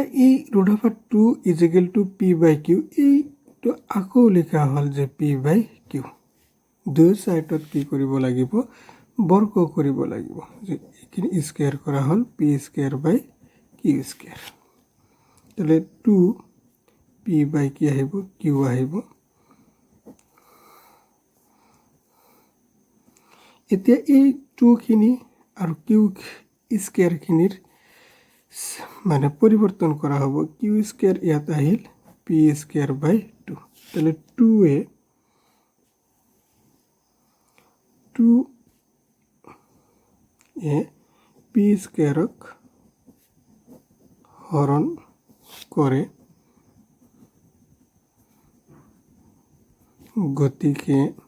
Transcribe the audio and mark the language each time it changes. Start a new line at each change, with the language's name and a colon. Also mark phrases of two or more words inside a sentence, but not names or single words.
Assamese: এই √2
English: equal to p by q
Assamese: এইটো আকৌ লিখা হল যে
English: p by q
Assamese: দুই সাইডত কি কৰিব লাগিব বৰ্গ কৰিব লাগিব যে এইখিনি স্কয়াৰ কৰা হল
English: p square by q square
Assamese: তাহলে 2
English: p by
Assamese: কি আহিব কিউ আহিব এতিয়া এই 2 খিনি আৰু
English: q square
Assamese: খিনিৰ মানে পরিবর্তন করা হব
English: q square
Assamese: ইয়াত আহিল
English: p square by 2
Assamese: তাহলে 2 এ পি স্কয়ারক হরণ করে গতিকে